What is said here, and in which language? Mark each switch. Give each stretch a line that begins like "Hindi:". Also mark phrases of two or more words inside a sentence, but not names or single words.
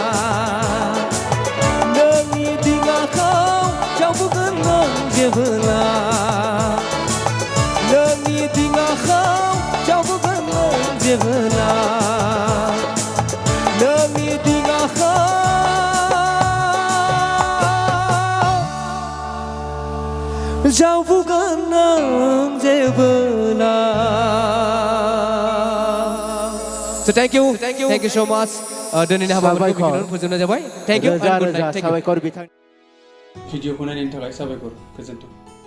Bodo: नोंनि दिङाखौ जावगोन नों जेबोला नोंनि दिङाखौ जावगोन नों जेबोला नोंनि दिङाखौ जावगोन नों जेबोला
English: So thank you so much.
Bodo: दिनैनि हाबाफारिखौ फोजोबनाय जाबाय.
English: Thank you and good night.
Bodo: भिडिअखौ नायनायनि थाखाय साबायखर गोजोन्थों.